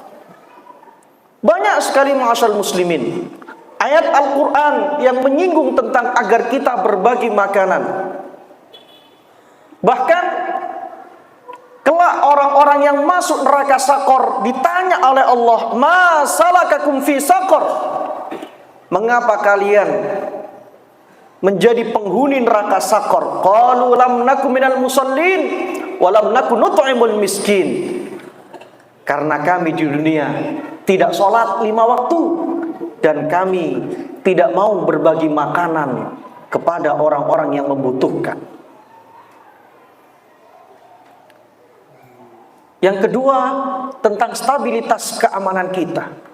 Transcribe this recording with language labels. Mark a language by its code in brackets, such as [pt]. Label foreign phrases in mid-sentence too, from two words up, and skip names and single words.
[id] Banyak sekali [ar] معاشر المسلمين [id] ayat Al-Quran yang menyinggung tentang agar kita berbagi makanan. Bahkan kelak orang-orang yang masuk neraka Sakor ditanya oleh Allah, [ar] ما سلككم في سقر, [id] mengapa kalian menjadi penghuni neraka Sakor? [ar] قالوا لم نك من المصلين ولم نك نطعم المسكين. [id] Karena kami di dunia tidak sholat 5 waktu, dan kami tidak mau berbagi makanan kepada orang-orang yang membutuhkan. Yang kedua, tentang stabilitas keamanan kita.